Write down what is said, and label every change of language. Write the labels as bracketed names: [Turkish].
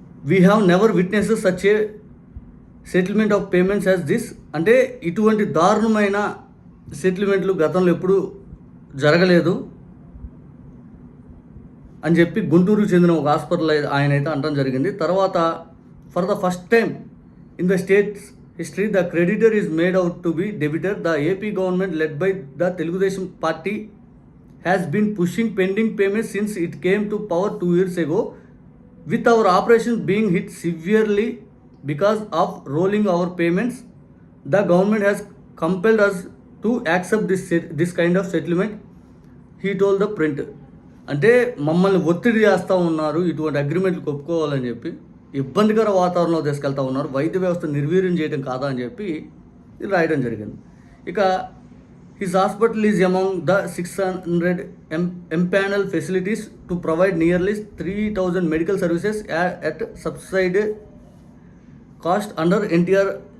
[English] We have never witness such a settlement of payments as this. [Telugu] అంటే ఇటువంటి దారుణమైన సెటిల్మెంట్లు గతంలో ఎప్పుడూ జరగలేదు అని చెప్పి గుంటూరుకు చెందిన ఒక హాస్పిటల్ ఆయన అయితే అనడం జరిగింది. తర్వాత [English] For the first time in the states history, the creditor is made out to be debitor. The AP government led by the Telugudesam party has been pushing pending payments since it came to power 2 years ago. With our operations being hit severely because of rolling our payments, the government has compelled us to accept this kind of settlement, he told the print. [Telugu] అంటే మమ్మల్ని ఒత్తిడి చేస్తూ ఉన్నారు ఇటువంటి అగ్రిమెంట్లు ఒప్పుకోవాలని చెప్పి, ఇబ్బందికర వాతావరణంలో తీసుకెళ్తా ఉన్నారు, వైద్య వ్యవస్థ నిర్వీర్యం చేయడం కాదా అని చెప్పి రాయడం జరిగింది. ఇక [English] his hospital is among the 600 empanel facilities to provide nearly 3,000 medical services at subsidised cost under NTR